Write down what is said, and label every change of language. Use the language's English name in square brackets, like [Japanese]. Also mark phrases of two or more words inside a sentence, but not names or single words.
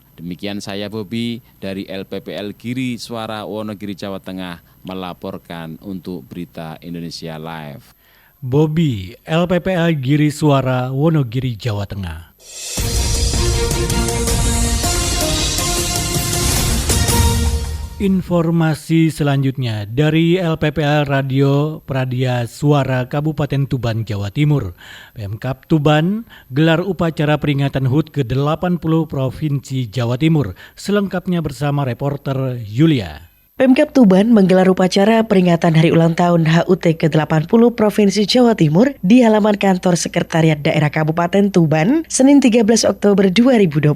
[Indonesian] Demikian saya Bobi dari LPPL Giri Suara Wonogiri Jawa Tengah melaporkan untuk Berita Indonesia Live. Bobi, LPPL Giri Suara Wonogiri Jawa Tengah. Informasi selanjutnya dari LPPL Radio Pradia Suara Kabupaten Tuban, Jawa Timur. Pemkab Tuban gelar upacara peringatan HUT ke-80 Provinsi Jawa Timur. Selengkapnya bersama reporter Yulia. Pemkab Tuban menggelar upacara peringatan hari ulang tahun HUT ke-80 Provinsi Jawa Timur di halaman kantor Sekretariat Daerah Kabupaten Tuban, Senin 13 Oktober 2025.